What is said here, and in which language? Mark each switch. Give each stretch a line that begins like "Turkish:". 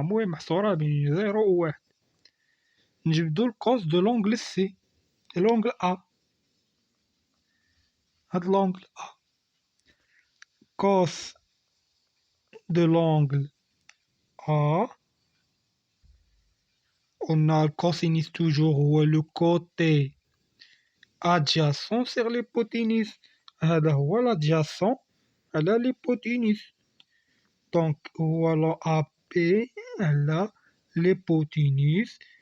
Arabic: المهم محصورة بين 0 و 1. نجبدو الكوس دو لونغل سي، لونغل أ. هاد لونغل أ
French: cos de l'angle A. On a le cosinus toujours هو le côté adjacent sur l'hypoténuse.
Arabic: هذا هو l'adjacent على l'hypoténuse. Donc هو AB على l'hypoténuse.